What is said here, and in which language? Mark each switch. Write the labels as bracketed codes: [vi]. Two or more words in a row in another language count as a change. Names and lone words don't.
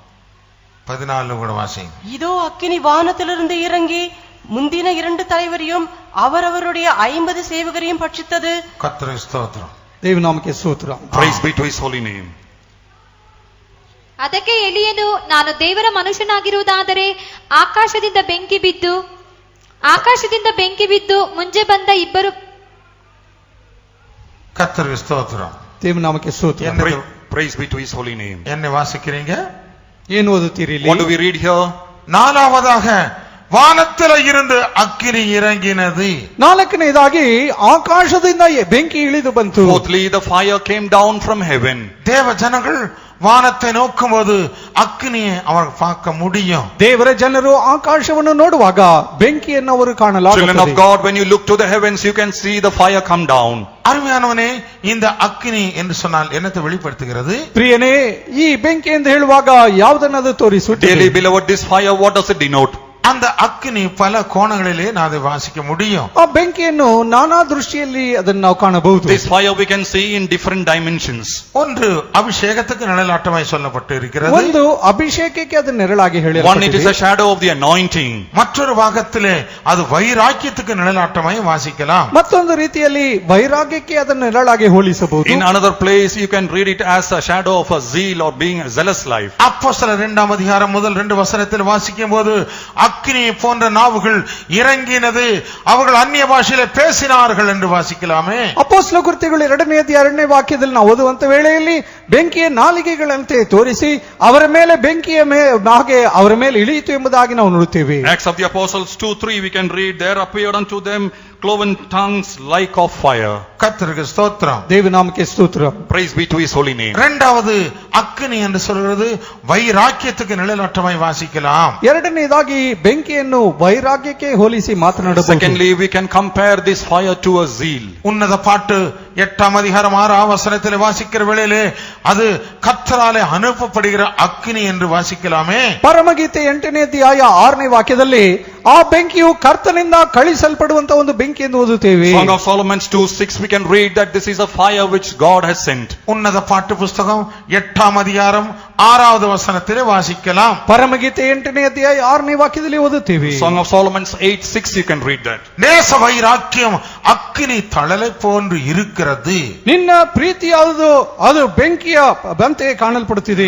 [ta] 14 கூட வாசி. இதோ அக்கினி வானத்திலிருந்து இறங்கி முந்தின 2 தலைவரையும் அவரவருடைய 50 சேவகரையும் பட்சித்தது. கர்த்தருக்கு ஸ்தோத்திரம். [kn] ದೇವನಾಮಕ್ಕೆ ಸ್ತೋತ್ರ. [en] Praise be to his holy name. ಅದಕ್ಕೆ ಎಲಿಯನು, ನಾನು ದೇವರ ಮನುಷ್ಯನಾಗಿರುವುದಾದರೆ ಆಕಾಶದಿಂದ ಬೆಂಕಿ ಬಿದ್ದು ಮುಂಜೆ ಬಂದ ಇಬ್ಬರು. [ta] கர்த்தருக்கு ஸ்தோத்திரம். [kn] ದೇವನಾಮಕ್ಕೆ ಸ್ತೋತ್ರ. [en] Praise be to his holy name. [ta] என்ன வாசிக்கிறீங்க? [kn] ಏನು ಓದುತ್ತೀರಿ ಇಲ್ಲಿ? [en] What do we read here? [ta] நாலாவதாக வானத்தில இருந்து அக்கினி இறங்கினது. [kn] 4ನೇದಾಗಿ ಆಕಾಶದಿಂದ ಬೆಂಕಿ ಇಳಿದು ಬಂತು. [en] Fourthly, the fire came down from heaven. [ta] தேவ ஜனங்கள் வானத்தை நோக்கும்போது அக்கினியை அவர் பார்க்க முடியும். [kn] ದೇವರ ಜನರು ಆಕಾಶವನ್ನು ನೋಡುವಾಗ ಬೆಂಕಿಯನ್ನು ಅವರು [en] Children of [kn] ಕಾಣಲಾಗುತ್ತದೆ. [en] God, when you look to the heavens, you can see the fire come down. [ta] அருமையானவனே, இந்த அக்கினி என்று சொன்னால் என்னத்தை வெளிப்படுத்துகிறது? [kn] ಪ್ರಿಯನೇ, ಈ ಬೆಂಕಿ ಎಂದು ಹೇಳುವಾಗ ಯಾವುದನ್ನದು ತೋರಿಸುತ್ತದೆ? [en] Dearly beloved, this fire, what does it denote? [ta] அந்த அக்கினி பல கோணங்களிலே நான் அதை வாசிக்க முடியும். [kn] ಆ ಬೆಂಕಿಯನ್ನು ನಾನಾ ದೃಷ್ಟಿಯಲ್ಲಿ ಅದನ್ನು ನಾವು ಕಾಣಬಹುದು. [en] This fire we can see in different dimensions. [ta] ஒன்று அபிஷேகத்துக்கு நிழலாட்டமாய் சொல்லப்பட்டு இருக்கிறது. [kn] ಒಂದು ಅಭಿಷೇಕಕ್ಕೆ ಅದು ನೆರಳಾಗಿ [en] One, it is [kn] ಹೇಳಲ್ಪಟ್ಟಿದೆ. [en] a shadow of the anointing. [ta] மற்றொரு பாகத்திலே அது வைராக்கியத்துக்கு நிழலாட்டமாய் வாசிக்கலாம். [kn] ಮತ್ತೊಂದು ರೀತಿಯಲ್ಲಿ ವೈರಾಗ್ಯಕ್ಕೆ ಅದನ್ನು ನೆರಳಾಗಿ ಹೋಲಿಸಬಹುದು. [en] In another place, you can read it as a shadow of a zeal or being a zealous life. [ta] அப்போஸ்தலர் 2ஆம் அதிகாரம் முதல் 2 வசனத்தில் வாசிக்கும் போது அக்கினி போன்ற நாவுகள் இறங்கினது, அவர்கள் அந்நிய பாஷையிலே பேசினார்கள் என்று வாசிக்கலாமே. [kn] ಅಪೊಸ್ತಲ ಕೃತ್ಯಗಳು 2ನೇ ಅಧ್ಯಾಯ 2ನೇ ವಾಕ್ಯದಲ್ಲಿ ನಾವು ಓದುವಂತ ವೇಳೆಯಲ್ಲಿ ಬೆಂಕಿಯ ನಾಲಿಗೆಗಳಂತೆ ತೋರಿಸಿ ಅವರ ಮೇಲೆ ಬೆಂಕಿಯ ಹಾಗೆ ಅವರ ಮೇಲೆ ಇಳಿಯಿತು ಎಂಬುದಾಗಿ ನಾವು ನೋಡುತ್ತೇವೆ. [en] Acts of the Apostles 2:3, we can read, there appeared unto them cloven tongues like of fire. [ta] கர்த்தருக்கு ஸ்தோத்திரம். [kn] ದೇವನಾಮಕ್ಕೆ ಸ್ತೋತ್ರ. [en] Praise be to his holy name. [ta] இரண்டாவது அக்கினி என்று சொல்கிறது வைராக்கியத்துக்கு நிழலாட்டமாய் வாசிக்கலாம். [kn] 2ನೇದಾಗಿ ಬೆಂಕಿಯನ್ನು ವೈರಾಗ್ಯಕ್ಕೆ ಹೋಲಿಸಿ ಮಾತನಾಡಬಹುದು. [en] Secondly, we can compare this fire to a zeal. [ta] உன்னத பாட்டு 8ஆம் அதிகாரம் 6ஆம் வசனத்தில் வாசிக்கிற வேளையிலே அது கர்த்தராலே அனுப்பப்படுகிற அக்கினி என்று வாசிக்கலாமே. [kn] ಪರಮಗೀತೆ 8ನೇ ಅಧ್ಯಾಯ 6ನೇ ವಾಕ್ಯದಲ್ಲಿ ಆ ಬೆಂಕಿಯು ಕರ್ತನಿಂದ ಕಳಿಸಲ್ಪಡುವಂತ ಒಂದು ಬೆಂಕಿ ಎಂದು ಓದುತ್ತೇವೆ. [en] Song of Solomon 2:6 we can read that this is a fire which God has sent. [ta] உன்னத பாட்டு புஸ்தகம் 8ஆம் அதிகாரம் 6வது வசனத்திலே வாசிக்கலாம். [kn] ಪರಮಗೀತೆ 8ನೇ ಅಧ್ಯಾಯ 6ನೇ ವಾಕ್ಯದಲ್ಲಿ ಓದುತ್ತೇವೆ. [en] Song of Solomon 8:6 you can read that. [ta] நேச வைராக்கியம் அக்கினி தழலை போன்று இருக்கிறது. [kn] ನಿನ್ನ ಪ್ರೀತಿಯಾದುದು ಅದು ಬೆಂಕಿಯ ಬಂತೆ ಕಾಣಲ್ಪಡುತ್ತಿದೆ.